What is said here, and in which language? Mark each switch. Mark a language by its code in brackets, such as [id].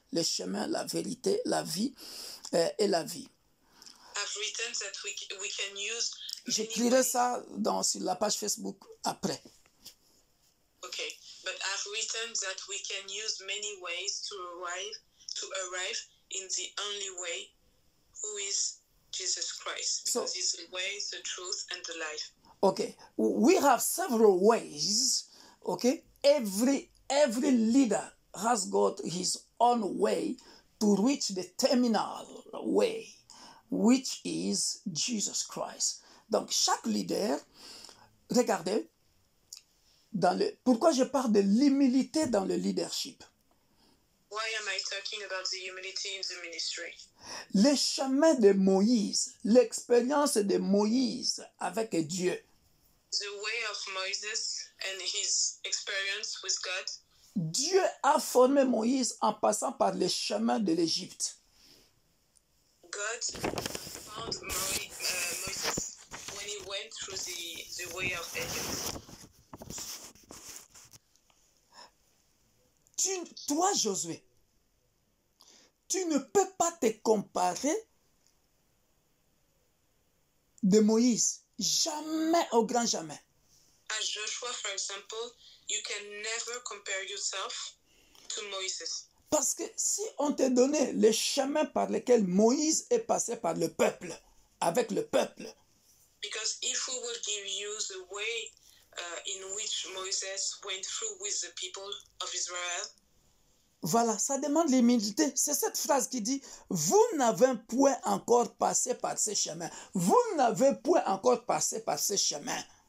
[fr] le chemin, la vérité, la vie et la vie. [en] I've written that we can use many [fr] J'écrirai [en] ways. [fr] ça sur la page Facebook après. [en] Okay, but I've written that we can use many ways to arrive in the only way, who is Jesus Christ, because he's the way, the truth, and the life. Okay, we have several ways. Okay, every leader has got his own way to reach the terminal way, which is Jesus Christ. [fr] Donc chaque leader, regardez, pourquoi je parle de l'humilité dans le leadership? [en] Why am I talking about the humility in the ministry? [fr] Le chemin de Moïse, l'expérience de Moïse avec Dieu. [en] The way of Moses and his experience with God. [fr] Dieu a formé Moïse en passant par le chemin de l'Égypte. [en] God found Moses when he went through the way of Egypt. [fr] Toi, Josué, tu ne peux pas te comparer de Moïse. Jamais, au grand jamais. [en] As Joshua, for example, you can never compare yourself to Moses. [fr] Parce que si on te donnait le chemin par lequel Moïse est passé par le peuple, avec le peuple. [en] Because if we will give you the way in which Moses went through with the people of Israel. [fr] Voilà, ça demande l'humilité. C'est cette phrase qui dit, vous n'avez point encore passé par ce chemin. Vous n'avez point encore passé par ce chemin.